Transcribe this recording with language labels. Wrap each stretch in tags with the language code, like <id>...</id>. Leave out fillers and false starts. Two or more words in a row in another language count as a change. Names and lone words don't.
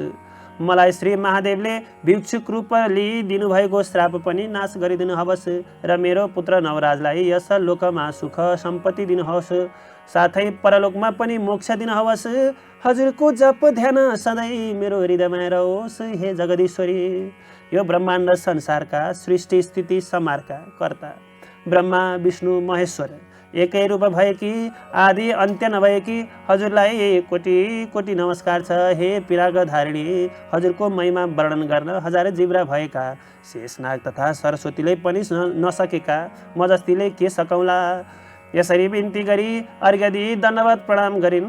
<ne>मलाई श्री महादेवले भिक्षुक रूप लिई दिनुभएको श्राप पनि नाश गरिदिनुहोस् र मेरो पुत्र नवराजलाई यस लोकमा सुख सम्पत्ति दिनुहोस्, साथै परलोकमा पनि मोक्ष दिनुहोस्। हजुरको जप ध्यान सधैँ मेरो हृदयमा रहोस्। हे जगदीश्वरी, यो ब्रह्माण्ड संसारका सृष्टि स्थिति समारका कर्ता ब्रह्मा विष्णु महेश्वर एकै रूप भएकी आदि अन्त्य नभएकी हजुरलाई कोटि कोटि नमस्कार छ। हे पिराग धारिणी, हजुरको महिमा वर्णन गर्न हजारै जिब्रा भएका शेषनाग तथा सरस्वतीले पनि नसकेका म जस्तीले के सकौँला। यसरी बिन्ती गरी अर्घ्य दिई दण्डवत प्रणाम गरिन्।</ne>